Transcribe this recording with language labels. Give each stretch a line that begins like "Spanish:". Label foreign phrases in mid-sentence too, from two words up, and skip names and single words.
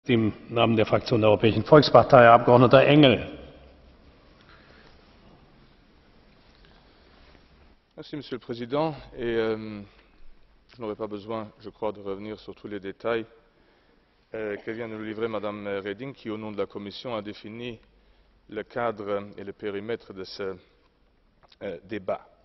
German: Im Namen der Fraktion der Europäischen Volkspartei Herr Abgeordneter Engel.
French: Merci, Monsieur le Président. Je n'aurai pas besoin, je crois, de revenir sur tous les détails que vient de nous livrer Madame Reding, qui, au nom de la Commission, a défini le cadre et le périmètre de ce débat.